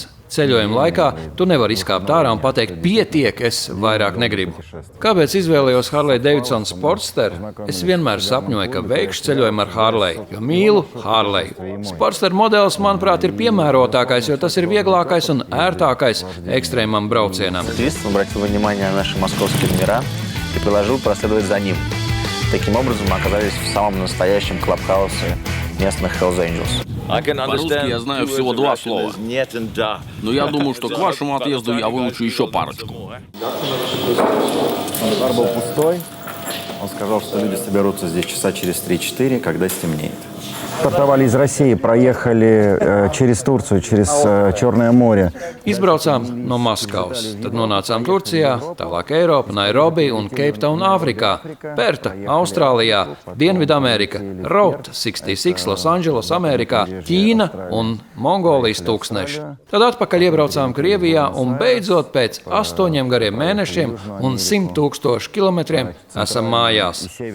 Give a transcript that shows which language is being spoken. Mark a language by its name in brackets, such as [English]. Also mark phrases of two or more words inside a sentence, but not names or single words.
[Latvian] Ceļojuma laikā tu nevari izkāpt ārā un pateikt, pietiek, es vairāk negribu. Kāpēc izvēlējos Harley Davidson Sportster? Es vienmēr sapņoju, ka veikšu ceļojumu ar Harley, jo mīlu Harley. Sportster modelis, manuprāt, ir piemērotākais, jo tas ir vieglākais un ērtākais ekstrēmam braucienam. [Russian] Обратил внимание на наши московские номера и предложил проследовать за ним. Таким образом, мы оказались в самом настоящем клабхаусе местных Hells Angels. По-русски я знаю всего 2 слова. Но я думаю, что к вашему отъезду я выучу еще парочку. Бар был пустой. Он сказал, что люди соберутся здесь часа через 3-4, когда стемнеет. Стартовали из России, проехали через Турцию, через Черное море. [Latvian] Izbraucām no Maskavas, tad nonācām Turcijā, tālāk Eiropa, Nairobi un Keiptauna, Āfrikā, Perta, Austrālijā, Dienvidamerika, Route 66, Losandželos, Amerikā, Ķīna un Mongolijas tūkstneši. Tad atpakaļ iebraucām Krievijā un beidzot pēc 8 gariem mēnešiem un 100 000 kilometriem esam mājās.